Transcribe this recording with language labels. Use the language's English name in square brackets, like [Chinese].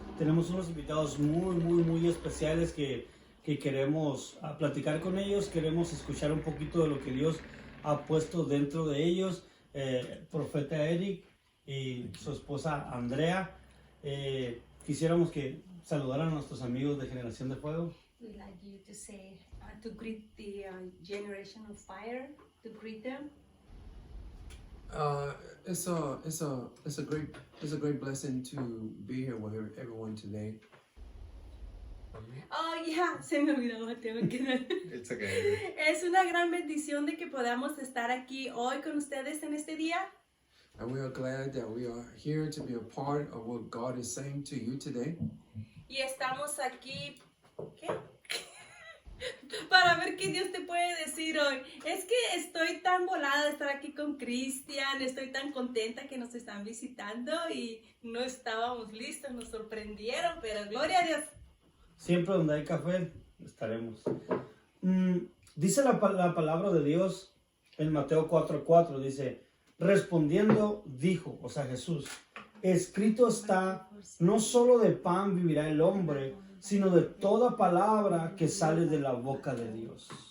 [Spanish] Tenemos unos invitados muy especiales que queremos platicar con ellos. Queremos escuchar un poquito de lo que Dios ha puesto dentro de ellos. Profeta Eric y su esposa Andrea. Quisiéramos que saludaran a nuestros amigos de Generación de Fuego. [English] We'd like you to say, to greet the generation of fire, to greet them. It's a great blessing to be here with everyone today. [Spanish] Oh, yeah, se me olvidó, tengo que... [English] It's okay. [Spanish] Es una gran bendición de que podamos estar aquí hoy con ustedes en este día. [English] And we are glad that we are here to be a part of what God is saying to you today. [Spanish] Y estamos aquí, ¿qué? Para ver qué Dios te puede decir hoy. Es que estoy tan volada de estar aquí con Cristian, estoy tan contenta que nos están visitando y no estábamos listos, nos sorprendieron, pero gloria a Dios. Siempre donde hay café, estaremos. Dice la palabra de Dios en Mateo 4:4, dice, respondiendo dijo, o sea Jesús, escrito está, no solo de pan vivirá el hombre, sino de toda palabra que sale de la boca de Dios.